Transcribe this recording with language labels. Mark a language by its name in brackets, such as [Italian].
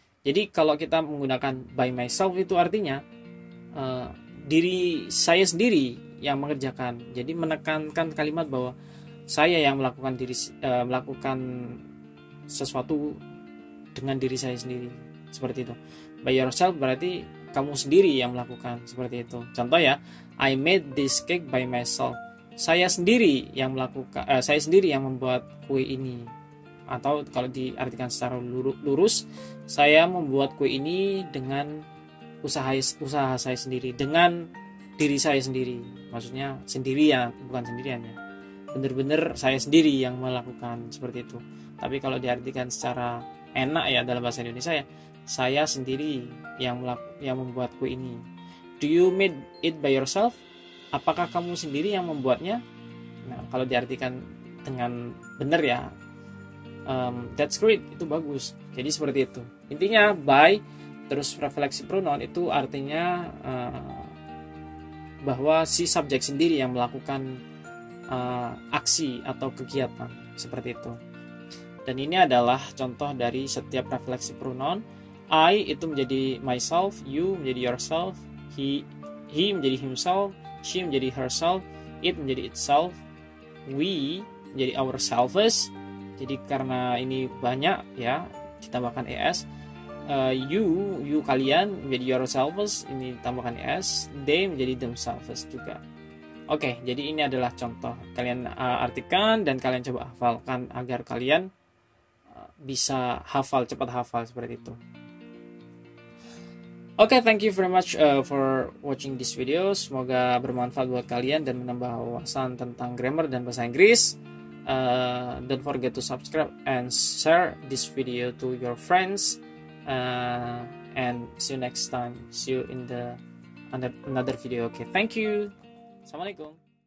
[Indonesian] Jadi kalau kita menggunakan by myself itu artinya diri saya sendiri yang mengerjakan. Jadi menekankan kalimat bahwa saya yang melakukan melakukan sesuatu dengan diri saya sendiri, seperti itu. By yourself berarti kamu sendiri yang melakukan, seperti itu. Contoh ya, [English] I made this cake by myself. [Indonesian] Saya sendiri yang melakukan, saya sendiri yang membuat kue ini. Atau kalau diartikan secara lurus, saya membuat kue ini dengan usaha saya sendiri, dengan diri saya sendiri. Maksudnya sendirian, bukan sendirian ya. Benar-benar saya sendiri yang melakukan, seperti itu. Tapi kalau diartikan secara enak ya dalam bahasa Indonesia ya, saya sendiri yang membuat kue ini. [English] Do you made it by yourself? [Indonesian] Apakah kamu sendiri yang membuatnya? Nah, kalau diartikan dengan benar ya, [English] that's great, [Indonesian] itu bagus. Jadi seperti itu. Intinya by terus refleksi pronoun itu artinya bahwa si subjek sendiri yang melakukan aksi atau kegiatan, seperti itu. Dan ini adalah contoh dari setiap refleksi pronoun. I itu menjadi myself, you menjadi yourself, he menjadi himself, she menjadi herself, it menjadi itself, we menjadi ourselves. Jadi karena ini banyak ya, ditambahkan es. You kalian menjadi yourselves, ini ditambahkan es. They menjadi themselves juga. Oke, jadi ini adalah contoh. Kalian artikan dan kalian coba hafalkan agar kalian bisa cepat hafal seperti itu. [English] Oke, thank you very much for watching this video. [Indonesian] Semoga bermanfaat buat kalian dan menambah wawasan tentang grammar dan bahasa Inggris. [English] Don't forget to subscribe and share this video to your friends. And see you next time. See you in the another video. Okay, thank you. Assalamualaikum.